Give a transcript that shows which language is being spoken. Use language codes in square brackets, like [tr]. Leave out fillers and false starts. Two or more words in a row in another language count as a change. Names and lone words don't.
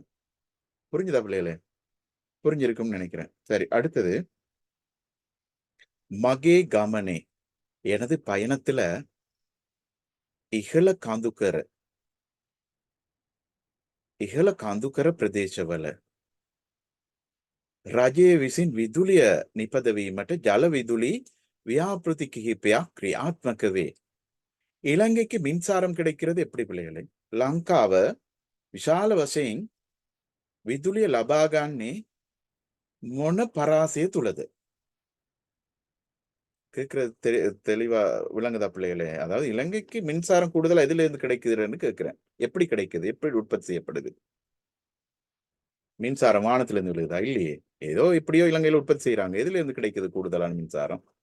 [ta] புரிஞ்சுதா பிள்ளைகளே? புரிஞ்சிருக்கும்னு நினைக்கிறேன். சரி, அடுத்தது [si] මගේ ගමනේ. [ta] எனது பயணத்துல [si] ඉහළ කන්දුකර ප්‍රදේශවල රජය විසින් විදුලිය නිපදවීමට ජල විදුලි ව්‍යාපෘති කිහිපයක් ක්‍රියාත්මක වේ. [ta] இலங்கைக்கு மின்சாரம் கிடைக்கிறது எப்படி பிள்ளைகளே? [si] லங்காව විශාල වශයෙන් විදුලිය ලබා ගන්නේ මොන පරාසය තුලද? [ta] கேட்கறது தெளிவா விளங்குதா பிள்ளைகளே? அதாவது இலங்கைக்கு மின்சாரம் கூடுதலா எதுல இருந்து கிடைக்குதுன்னு கேட்கிறேன். எப்படி கிடைக்குது? எப்படி உற்பத்தி செய்யப்படுது? மின்சாரம் வானத்துல இருந்து விழுகுதா? இல்லையே. ஏதோ எப்படியோ இலங்கையில உற்பத்தி செய்யறாங்க. எதுல இருந்து கிடைக்குது கூடுதலான மின்சாரம்?